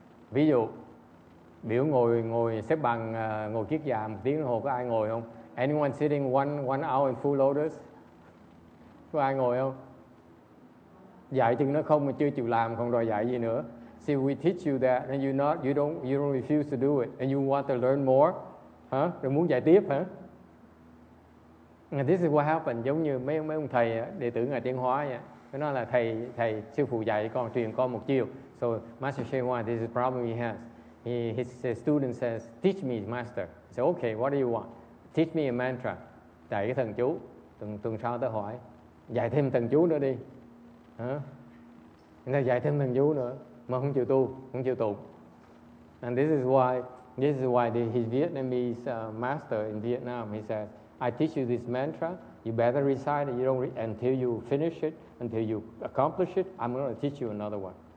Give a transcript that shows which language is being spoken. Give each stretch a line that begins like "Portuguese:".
Vietnamese: Ví dụ biểu ngồi xếp bằng, ngồi kiết già 1 tiếng đồng hồ, có ai ngồi không?
English: Anyone sitting one hour in full lotus?
Vietnamese: Có ai ngồi không? Dạy chừng nó không mà chưa chịu làm còn đòi dạy gì nữa.
English: See, we teach you that and you don't refuse to do it and you want to learn more.
Vietnamese: Hả? Rồi muốn dạy tiếp hả?
English: And this is what happened.
Vietnamese: Giống như mấy ông thầy đệ tử Ngài Tiến Hóa vậy. Nó nói là thầy sư phụ dạy con, truyền con một chiều.
English: So Master Shay Hua, this is the problem he has. His student says, teach me, Master. I say, okay, what do you want? Teach me a mantra.
Vietnamese: Dạy cái thần chú. Tuần sau tới hỏi, dạy thêm thần chú nữa đi. Hả? Người ta dạy thêm thần chú nữa mà không chịu tu, không chịu tụng.
English: And this is why his Vietnamese master in Vietnam, he says, I teach you this mantra, you better recite it, until you finish it, until you accomplish it, I'm going to teach you another one.